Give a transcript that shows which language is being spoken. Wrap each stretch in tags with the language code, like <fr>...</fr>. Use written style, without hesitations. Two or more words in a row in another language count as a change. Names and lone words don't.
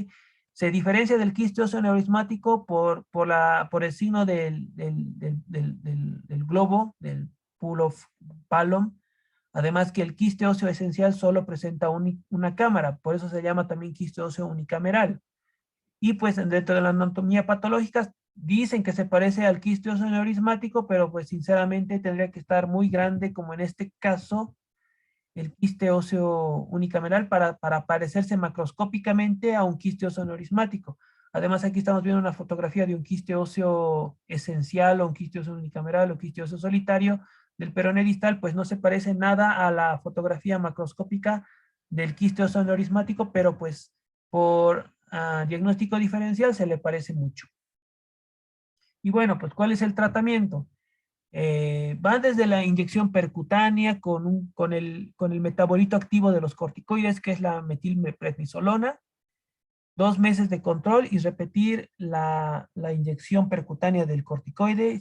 <es>Se diferencia del quiste óseo aneurismático por el signo del globo, del</es> <en>pool of</en> <es>Palom. Además que el quiste óseo esencial solo presenta una cámara, por eso se llama también quiste óseo unicameral. Y pues dentro de la anatomía patológica dicen que se parece al quiste óseo aneurismático, pero pues sinceramente tendría que estar muy grande, como en este caso, el quiste óseo unicameral para parecerse macroscópicamente a un quiste óseo aneurismático. Además, aquí estamos viendo una fotografía de un quiste óseo esencial, o un quiste óseo unicameral, o quiste óseo solitario del peroné distal, pues no se parece nada a la fotografía macroscópica del quiste óseo aneurismático, pero pues por diagnóstico diferencial se le parece mucho. Y bueno, pues ¿cuál es el tratamiento? Van desde la inyección percutánea con el metabolito activo de los corticoides, que es la metilprednisolona, 2 meses de control y repetir la inyección percutánea del corticoide.</es>